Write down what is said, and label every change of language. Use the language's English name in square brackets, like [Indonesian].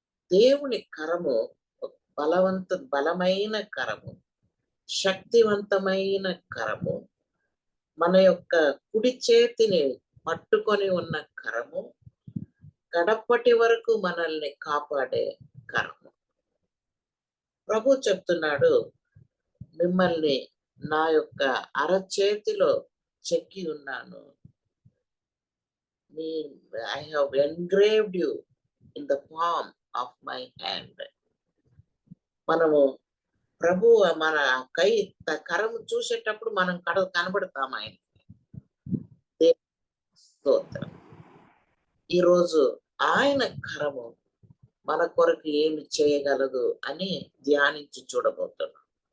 [Telugu] దేవుని కరము బలమైన కరము, శక్తివంతమైన కరము, మన యొక్క కుడి చేతిని పట్టుకొని ఉన్న కరము, గడపటి వరకు మనల్ని కాపాడే కరము. ప్రభు చెప్తున్నాడు, మిమ్మల్ని నా యొక్క అరచేతిలో చెక్కి ఉన్నాను. [English] I have engraved you in the palm of my hand. [Telugu] మనము ప్రభు మన కరము చూసేటప్పుడు మనం కనబడతాం ఆయన. స్తోత్రం. ఈరోజు ఆయన కరము మన కొరకు ఏమి చేయగలదు అని ధ్యానించి చూడబోతున్నాం.